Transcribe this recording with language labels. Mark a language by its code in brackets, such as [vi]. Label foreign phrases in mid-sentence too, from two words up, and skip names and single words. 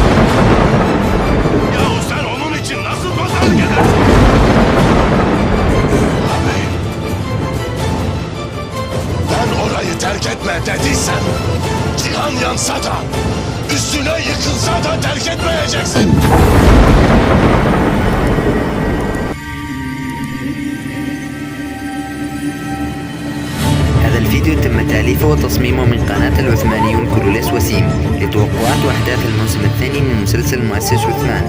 [tr] Yahu sen onun için nasıl pazarlık edersin? Ağabeyim, ben orayı terk etme dediysem, cihan yansa da, üstüne yıkılsa da terk etmeyeceksin. [ar] هذا الفيديو تم تأليفه وتصميمه من قناة العثمانيون كروليس وسيم لتوقعات وأحداث الموسم الثاني من مسلسل مؤسس عثمان.